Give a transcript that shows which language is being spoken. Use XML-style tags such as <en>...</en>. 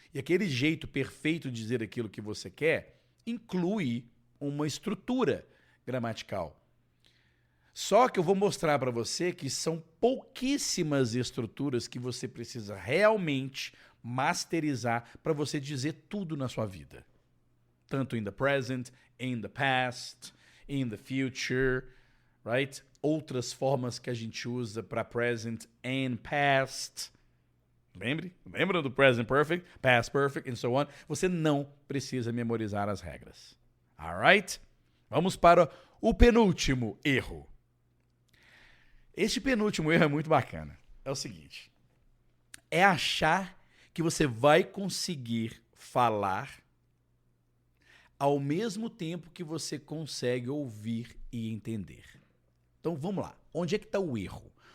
<pt>E aquele jeito perfeito de dizer aquilo que você quer inclui uma estrutura gramatical. Só que eu vou mostrar para você que são pouquíssimas estruturas que você precisa realmente masterizar para você dizer tudo na sua vida. Tanto</pt> <en>in the present, in the past, in the future, right?</en> <pt>Outras formas que a gente usa para</pt> <en>present and past.</en> <pt>Lembra do</pt> <en>present perfect, past perfect, and so on?</en> <pt>Você não precisa memorizar as regras.</pt> <en>Alright?</en> <pt>Vamos para o penúltimo erro. Este penúltimo erro é muito bacana. É o seguinte. É achar que você vai conseguir falar ao mesmo tempo que você consegue ouvir e entender. Então, vamos lá. Onde é que está o erro?</pt>